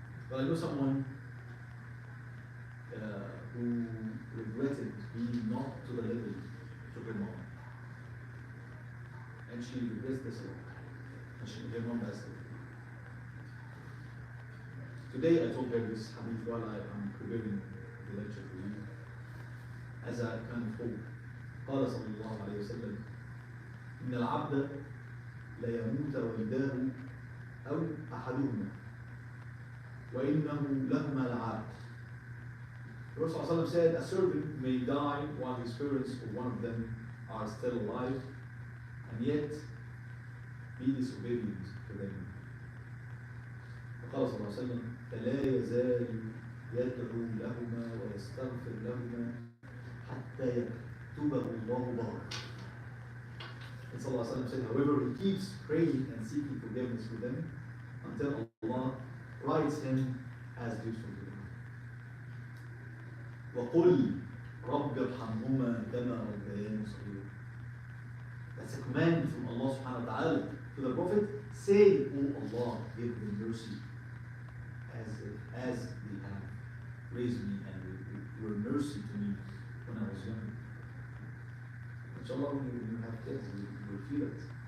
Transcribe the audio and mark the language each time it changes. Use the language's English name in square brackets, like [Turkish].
[English] But I know someone who regretted being not to the level to her mom. And she regrets this a lot. And her mom passed away. Today I told her this hadith while I am preparing the lecture for you as a kind of hope. [Arabic] قال صلى الله عليه وسلم إن العبد لا يموت والداه أو أحدهما وإنه لهما لعاب. [English] The Prophet ﷺ said, a servant may die while his parents or one of them are still alive, and yet be disobedient to them. [Arabic] وقال صلى الله عليه وسلم فلا يزال يدعو لهما ويستغفر لهما حتى يكتبه الله بار. [English] And [Arabic] صلى الله عليه وسلم [English] said, however, he keeps praying and seeking forgiveness for them until Allah writes him as dutiful to them. وقل [Arabic] رب ارحمهما كما ربياني صغيرا. [English] That's a command from Allah subhanahu wa ta'ala to the Prophet. Say, oh Allah, give them mercy as they have raised me and were mercy to me when I was young. Inshallah, when you have kids, you will feel it.